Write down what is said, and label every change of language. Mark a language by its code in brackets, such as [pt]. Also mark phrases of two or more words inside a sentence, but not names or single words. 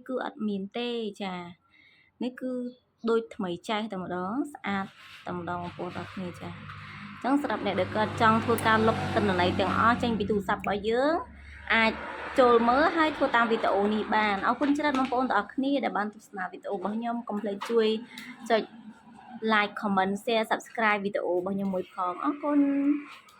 [km] គឺអត់មានទេចានេះគឺដូចថ្មីចាស់តែម្ដងស្អាតតែម្ដងបងប្អូនទាំងអស់គ្នាចាអញ្ចឹងសម្រាប់អ្នកដែលគាត់ចង់ធ្វើការលុបទិន្នន័យទាំងអស់ចេញពីទូរស័ព្ទរបស់យើងអាចចូលមើលហើយធ្វើតាមវីដេអូនេះបានអរគុណច្រើនបងប្អូនទាំងអស់គ្នាដែលបានទស្សនាវីដេអូរបស់ខ្ញុំកុំភ្លេចជួយចុច [en] like comment share subscribe [km] វីដេអូរបស់ខ្ញុំមួយផងអរគុណ